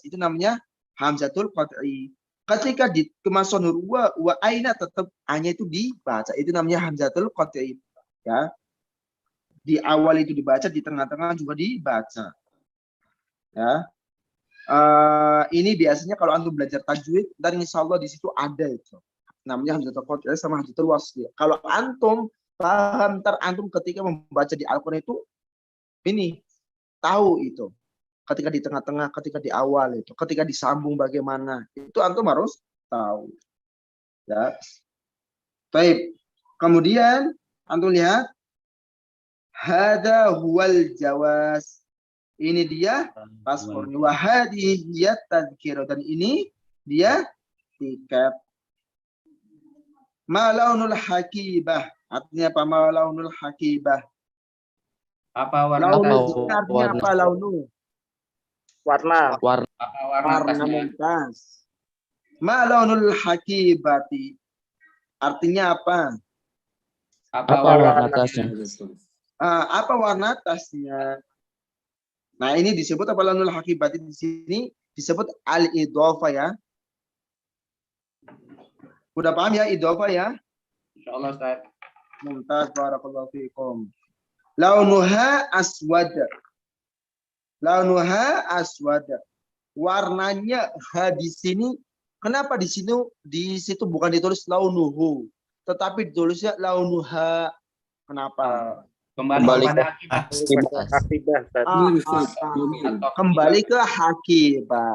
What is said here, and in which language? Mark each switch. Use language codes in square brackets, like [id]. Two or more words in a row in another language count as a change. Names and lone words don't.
[id] Itu namanya [ar] همزة القطع. [id] Ketika di kemasan huruf wa aina tetap a-nya itu dibaca. Itu namanya [ar] همزة القطع. [id] Ya. Di awal itu dibaca, di tengah-tengah juga dibaca. Ya. Ini biasanya kalau antum belajar tajwid, dan insyaallah di situ ada itu. Namanya [ar] همزة القطع [id] sama [ar] همزة الوصل. [id] Kalau antum paham, antum ketika membaca di Al-Qur'an itu ini tahu itu. Ketika di tengah-tengah, ketika di awal itu, ketika disambung bagaimana, itu antum harus tahu. Ya. Baik. Kemudian antum lihat [ar] هذا هو الجواز. [id] Ini dia paspor. [ar] وهذه تذكرة, [id] dan ini dia tiket. [ar] ما لون الحقيبة. [id] Artinya apa? [ar] ما لون الحقيبة. [id] Apa warna Launu tas? artinya apa launu? Warna. Apa warna Warna tasnya? mumtaz. [ar] ما لون الحقيبة. [id] Artinya apa? Apa Apa warna warna tasnya? Apa warna tasnya? Nah, ini disebut apa [ar] لون الحقيبة [id] di sini disebut al-idhofah ya. Udah paham ya idhofah ya? Insyaallah Ustaz. [ar] ممتاز، بارك الله فيكم. لونها أسود. لونها أسود. [id] Warnanya di sini, kenapa di situ bukan ditulis launuhu, tetapi ditulisnya launuha. Kenapa? Kembali Kembali kepada Akibah. Kembali ke hakibah.